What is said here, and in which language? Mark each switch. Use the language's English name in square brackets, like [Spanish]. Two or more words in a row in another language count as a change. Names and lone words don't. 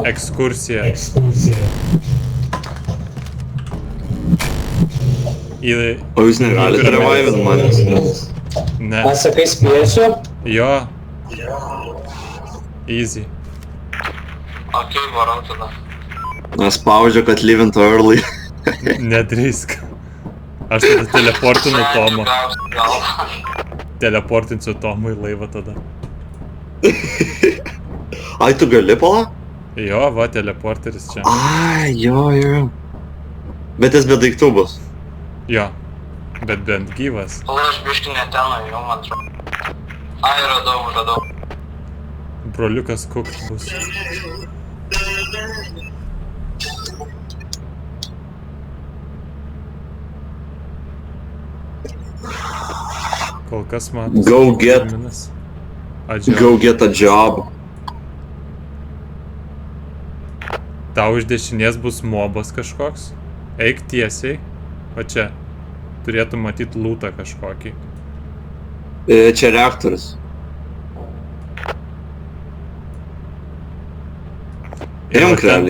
[Lithuanian] Ekskursija. Į... O jūs negalite revivint manęs? Ne. Aš sakai spėsiu? Jo. Easy. Okei, varom tada. Nespaudžia, kad [English] live into early. [Lithuanian] Nedrįsk. Aš tada teleportinu Tomą. Gal. Teleportinsiu Tomą į laivą tada. Ai, tu gali pala? Jo, va, teleporteris čia. Ai, jo. Bet jis be daiktų bus. Jo. Bet bent gyvas. Pala, aš biški ne ten jau, man atrodo. Ai, radau. Broliukas kukt bus. Kol kas man... [English] Go get a job. [Lithuanian] Tau iš dešinės bus mobas kažkoks. Eik tiesiai. Va čia. Turėtų matyti lootą kažkokį. Čia reaktorius. Imk realiai.